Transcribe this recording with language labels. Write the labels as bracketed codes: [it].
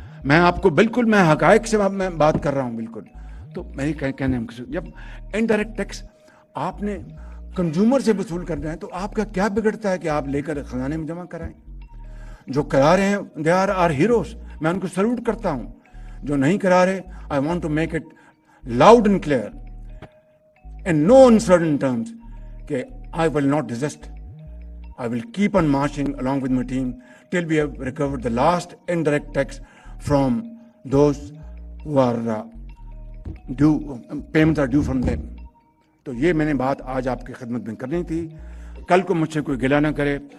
[ur] میں آپ کو بالکل میں حقائق سے میں بات کر رہا ہوں بالکل. تو میری کہنے جب انڈائریکٹ ٹیکس آپ نے کنزیومر سے وصول کرنا ہے تو آپ کا کیا بگڑتا ہے کہ آپ لے کر خزانے میں جمع کرائیں؟ جو کرا رہے ہیں [en] they are are heroes, [ur] میں ان کو سلوٹ کرتا ہوں. جو نہیں کرا رہے, [en] I want to make it loud and clear in no uncertain terms کہ I will not desist. I will keep on marching along with my team till we have recovered the last indirect tax from those who are due, payments are due from them. [ur] تو یہ میں نے بات آج آپ کی خدمت میں کرنی تھی. کل کو مجھ سے کوئی گلہ نہ کرے.